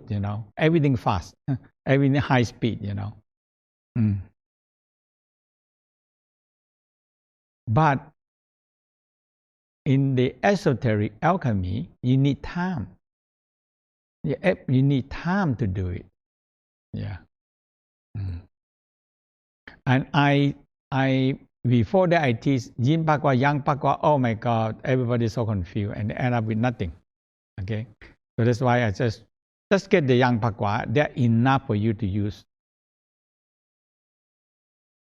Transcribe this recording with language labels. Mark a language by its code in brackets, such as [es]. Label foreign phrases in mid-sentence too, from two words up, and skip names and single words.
[en] Everything fast, everything high speed. But in the esoteric alchemy, you need time. You need time to do it. Yeah. And I before that I teach yin pakwa, yang pakwa. Oh my God, everybody's so confused and end up with nothing. Okay, so that's why I just get the yang pakwa. They're enough for you to use.